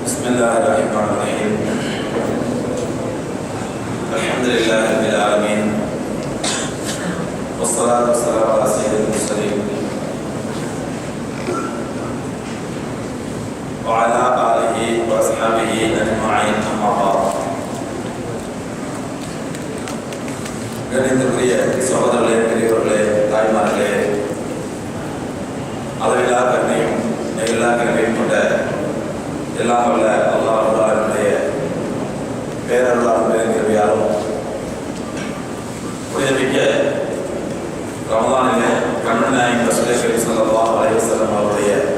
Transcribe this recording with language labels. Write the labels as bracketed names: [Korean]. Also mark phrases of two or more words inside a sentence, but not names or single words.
[Arabic] بسم الله الرحمن الرحيم الحمد لله رب العالمين. والصلاة والسلام على سيد المرسلين وعلى آله وأصحابه أجمعين أما بعد. [Tamil] கணிதத்துக்குரிய சகோதரர்களே, பெரியவர்களே, தாய்மார்களே, அளவிலா கருணையும் நெகிழா கருணையும் கொண்ட எல்லாம் வல்ல அல்லாஹ்வுடைய பேரருளாலும் பெருங்கிருபையாலும் புனிதமிக்க ரமதானிலே கண்மணி நாயகம் [Arabic] رسول الله صلى الله عليه وسلم [Tamil] அவருடைய